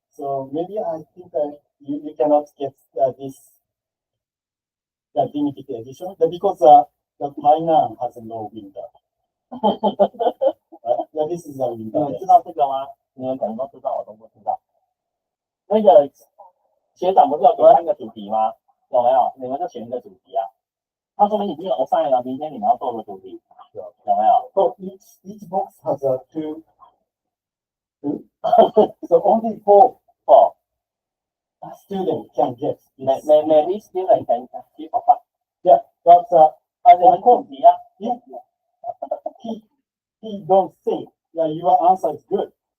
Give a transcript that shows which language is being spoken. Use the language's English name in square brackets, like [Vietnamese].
[English] So maybe I think you cannot get this limited edition because the Tainan has no winter. This is a winter. [Chinese] 你们知道这个吗？你们可能都知道，我都不知道。那个学长不是有给3个主题吗？有没有？你们就选一个主题啊。他说明已经有 assign 了，明天你们要做的主题，有没有 [English] ？So each box has two. So only four students can get. Maybe student can keep up. Yeah, but [Chinese] 你们主题啊。 [English] He don't think that your answer is good.